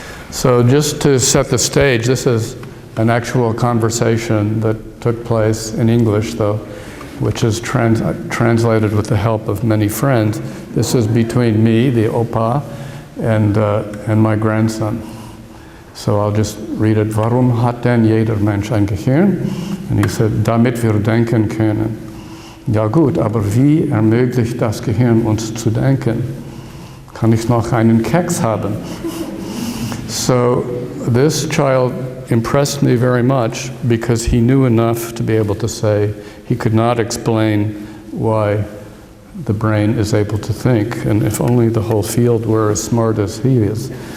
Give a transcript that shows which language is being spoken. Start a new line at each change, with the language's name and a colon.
English: So just to set the stage, this is an actual conversation that took place in English, though, which is translated with the help of many friends. This is between me, the opa, and my grandson. So I'll just read it.
German: Warum hat denn jeder Mensch ein Gehirn?
English: And he said,
German: damit wir denken können. Ja gut, aber wie ermöglicht das Gehirn uns zu denken? Kann ich noch einen Keks haben?
English: So this child impressed me very much because he knew enough to be able to say he could not explain why the brain is able to think, and if only the whole field were as smart as he is.